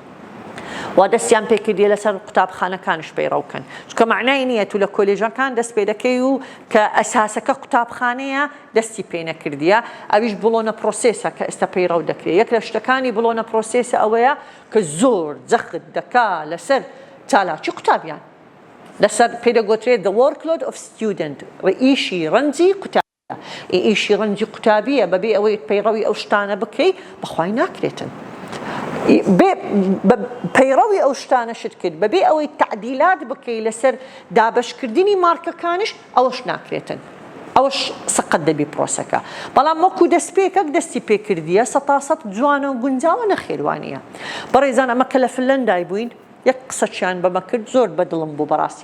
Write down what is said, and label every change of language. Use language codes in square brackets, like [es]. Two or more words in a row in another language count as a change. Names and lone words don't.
[ckb] وا دەستیان پێکردی لەسەر قوتابخانەکانش پەیڕەوکەن چکە معنای نییە تو لە کۆلێژەکان دەست پێ دەکەی و کە ئەساسەکە قوتابخانەیە دەستی پێ نەکردیە ئەویش بڵۆنە پرۆسێسە کە ئێستا پەیڕەو دەکرێت یەک لە شتەکانی بڵۆنە پرۆسێسە ئەوەیە کە زۆر جەخت دەکا لەسەر چالاکی قوتابیان لەسەر پێدەگوترێت [en] the workload of student [ckb] ئیشی ڕەنجی قوتابیە ئیشی ڕەنجی قوتابیە بەبێ ئەوەی پەیڕەوی ئەو شتانە بکەی بەخوای ناکرێتن پەیڕەوی ئەو شتانەشت کرد بەبێ ئەوەی تعدیلات بکەی لەسەر دابشکردنی مارکەکانش ئەوەش ناکرێتن ئەوەش سەقەت دەبی پرۆسەکە بەڵام وەکو دەستپێکەک دەستی پێکردیە 100% جوانە و گونجاوە نەخێوانیە بەڕێزان ئەمە کە لە فنلەندای بووین یەک قسەچیان بەمە کرد زۆر بەدڵم بوو بەڕاستی